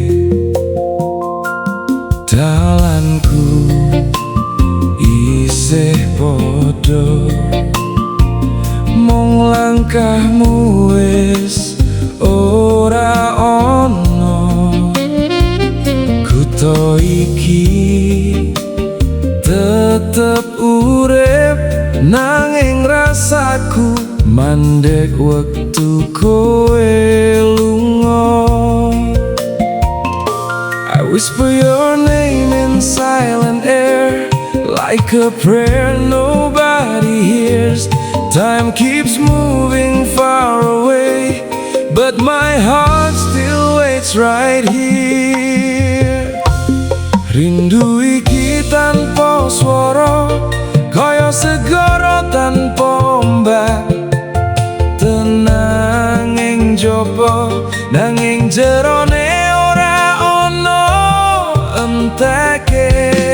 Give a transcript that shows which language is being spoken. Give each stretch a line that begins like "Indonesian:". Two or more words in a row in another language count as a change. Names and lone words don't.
Javanese: Dalanku isih padha, mung langkahmu wis ora ana. Kutha iki tetep urip nanging rasaku mandek wektu kowe lunga.
English: I whisper your name in silent air like a prayer nobody hears. Time keeps moving far away, but my heart still waits right here.
Javanese: Rindu iki tanpa swara, kaya segara tanpa ombak. Tenang ing jaba, nanging jerone ora ono enteke.